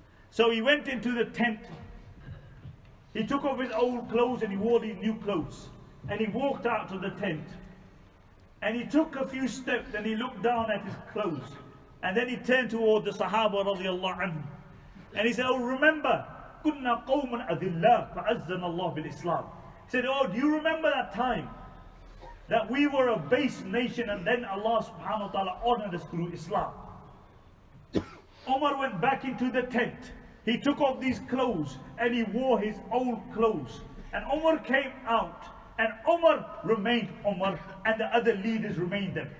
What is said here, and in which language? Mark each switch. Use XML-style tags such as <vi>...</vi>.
<en>So he went into the tent, he took off his old clothes and he wore these new clothes. And he walked out to the tent. And he took a few steps and he looked down at his clothes. And then he turned toward the Sahaba radiallahu anhu.</en> <ar>And he said, oh, remember, كُنَّا قَوْمًا أَذِلَّهِ فَعَزَّنَ اللَّهُ بِالْإِسْلَامِ.</ar> <en>He said, oh, do you remember that time? That we were a base nation and then Allah subhanahu wa ta'ala honored us through Islam. Umar went back into the tent. He took off these clothes and he wore his old clothes. And Umar came out. And Umar remained Umar, and the other leaders remained them.</en>